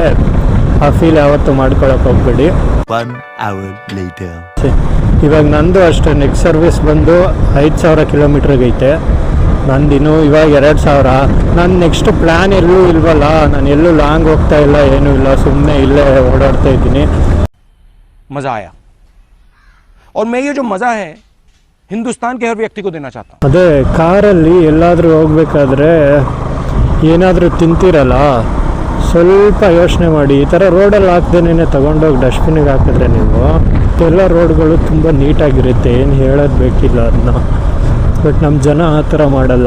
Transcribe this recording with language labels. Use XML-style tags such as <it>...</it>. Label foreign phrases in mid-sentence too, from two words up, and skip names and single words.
<kn>ಆ ಫೀಲ್ ಯಾವತ್ತೂ ಮಾಡ್ಕೊಳಕ್ಕೆ ಹೋಗ್ಬೇಡಿ.</kn> <en>1 hour later.</en> <kn>ಇವಾಗ ನಂದು ಅಷ್ಟೇ. ನೆಕ್ಸ್ಟ್ ಸರ್ವಿಸ್ ಬಂದು 5000 ಕಿಲೋಮೀಟ್ರಿಗೆ ಐತೆ. ನಂದಿನ್ನು ಇವಾಗ 2000. ನಾನು ನೆಕ್ಸ್ಟ್ ಪ್ಲ್ಯಾನ್ ಎಲ್ಲೂ ಇಲ್ವಲ್ಲ. ನಾನು ಎಲ್ಲೂ ಲಾಂಗ್ ಹೋಗ್ತಾ ಇಲ್ಲ, ಏನೂ ಇಲ್ಲ. ಸುಮ್ಮನೆ ಇಲ್ಲೇ ಓಡಾಡ್ತಾ ಇದ್ದೀನಿ.</kn> <hi>मज़ा आया और मैं ये जो मज़ा है हिंदुस्तान के हर व्यक्ति को देना चाहता हूँ।</hi> <kn>ಅದೇ ಕಾರಲ್ಲಿ ಎಲ್ಲಾದರೂ ಹೋಗ್ಬೇಕಾದ್ರೆ ಏನಾದರೂ ತಿಂತೀರಲ್ಲ, ಸ್ವಲ್ಪ ಯೋಚನೆ ಮಾಡಿ. ಈ ಥರ ರೋಡಲ್ಲಿ ಹಾಕ್ದೇನೆ ತಗೊಂಡೋಗಿ ಡಸ್ಟ್ಬಿನ್ನಿಗೆ ಹಾಕಿದ್ರೆ ನೀವು ಎಲ್ಲ ರೋಡ್ಗಳು ತುಂಬ ನೀಟಾಗಿರುತ್ತೆ, ಏನು ಹೇಳೋದು ಬೇಕಿಲ್ಲ ಅದನ್ನ. ಬಟ್ ನಮ್ಮ ಜನ ಆ ಥರ ಮಾಡಲ್ಲ.</kn>